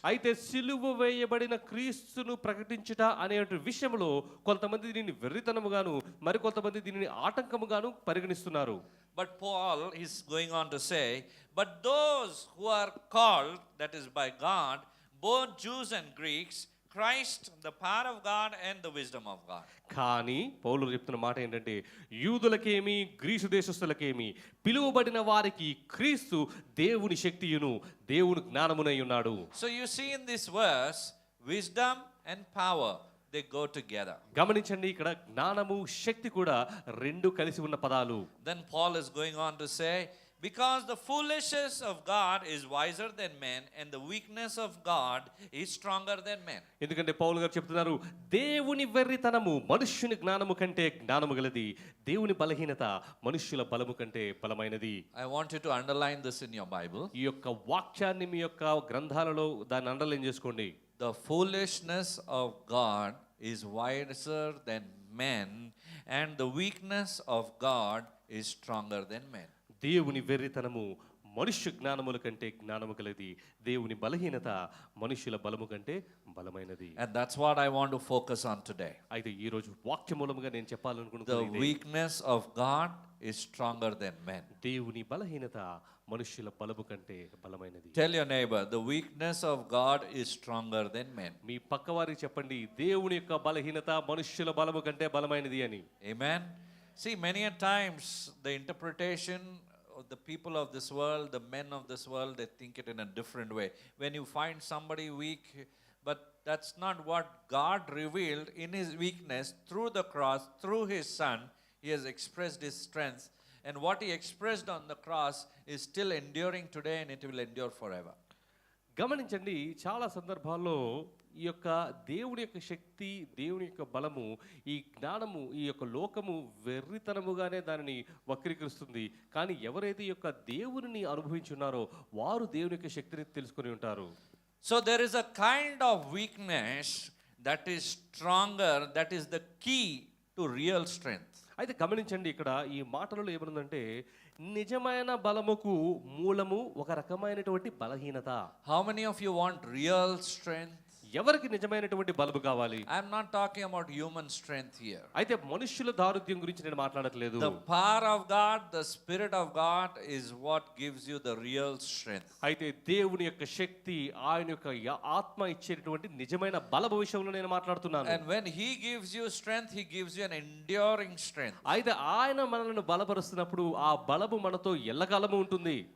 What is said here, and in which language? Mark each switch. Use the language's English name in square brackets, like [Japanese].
[Telugu] అయితే సిలువ వేయబడిన క్రీస్తును ప్రకటించుట అనే విషయంలో కొంతమంది దీనిని వెర్రితనముగాను మరికొంతమంది దీనిని ఆటంకముగాను పరిగణిస్తున్నారు. [English] But Paul is going on to say, but those who are called, that is by God, both Jews and Greeks, Christ, the power of God and the wisdom of God. [Telugu] కానీ పౌలు చెప్తున్న మాట ఏంటంటే యూదులకేమి గ్రీసు దేశస్థులకేమి పిలువబడిన వారికి క్రీస్తు దేవుని శక్తియును దేవుని జ్ఞానమునై ఉన్నాడు. [English] So you see in this verse, wisdom and power, they go together. [Telugu] గమనించండి, ఇక్కడ జ్ఞానము శక్తి కూడా రెండు కలిసి ఉన్న పదాలు. [English] Then Paul is going on to say, because the foolishness of God is wiser than men, and the weakness of God is stronger than men. [Telugu] ఎందుకంటే పౌలు గారు చెప్తున్నారు, దేవుని వెర్రితనము మనుష్యుని జ్ఞానము కంటే జ్ఞానము గలది, దేవుని బలహీనత మనుష్యుల బలము కంటే బలమైనది. [English] I want you to underline this in your Bible. [Telugu] ఈ యొక్క వాక్యాన్ని మీ యొక్క గ్రంథాలలో దాన్ని అండర్లైన్ చేసుకోండి. [English] The foolishness of God is wiser than men, and the weakness of God is stronger than men. [Telugu] దేవుని వెర్రితనము మనుష్య జ్ఞానముల కంటే జ్ఞానము కలది, దేవుని బలహీనత మనుష్యుల బలము కంటే బలమైనది. [English] And that's what I want to focus on today. [Telugu] అయితే ఈ రోజు వాక్య మూలముగా నేను [English] The [Telugu] చెప్పాలనుకుంటున్నాను, [English] weakness of God is stronger than men. [Telugu] దేవుని బలహీనత మనుష్యుల బలము కంటే బలమైనది. [English] Tell your neighbor, the weakness of God is stronger than men. [Telugu] మీ పక్కవారికి చెప్పండి, దేవుని యొక్క బలహీనత మనుష్యుల బలము కంటే బలమైనది అని. [English] Amen. See, many a times the interpretation of the people of this world, the men of this world, they think it in a different way. When you find somebody weak, but that's not what God revealed in his weakness through the cross, through his son, he has expressed his strength. And what he expressed on the cross is still enduring today and it will endure forever. [Telugu] గమనించండి, చాలా సందర్భాల్లో ఈ యొక్క దేవుని యొక్క శక్తి, దేవుని యొక్క బలము, ఈ జ్ఞానము, ఈ యొక్క లోకము వెర్రితనముగానే దానిని వక్రీకరిస్తుంది. కానీ ఎవరైతే ఈ యొక్క దేవుని అనుభవించున్నారో వారు దేవుని యొక్క శక్తిని తెలుసుకొని ఉంటారు. [English] So there is a kind of weakness that is stronger, that is the key to real strength. [Telugu] అయితే గమనించండి, ఇక్కడ ఈ మాటలలో ఏమనుందంటే నిజమైన బలముకు మూలము ఒక రకమైనటువంటి బలహీనత. [English] How many of you want real strength? [Telugu] ఎవరికి నిజమైనటువంటి బలము కావాలి? [English] I am not talking about human strength here. [Telugu] అయితే మనుష్యుల దారుద్యం గురించి నేను మాట్లాడట్లేదు. [English] The power of God, the Spirit of God is what gives you the real strength. [Telugu] అయితే దేవుని యొక్క శక్తి, ఆయన యొక్క ఆత్మ ఇచ్చేటటువంటి నిజమైన బలము విషయంలో నేను మాట్లాడుతున్నాను. [English] And when He gives you strength, He gives you an enduring strength. [Telugu] అయితే ఆయన మనల్ని బలపరుస్తున్నప్పుడు ఆ బలము మనతో ఎల్లకాలము ఉంటుంది.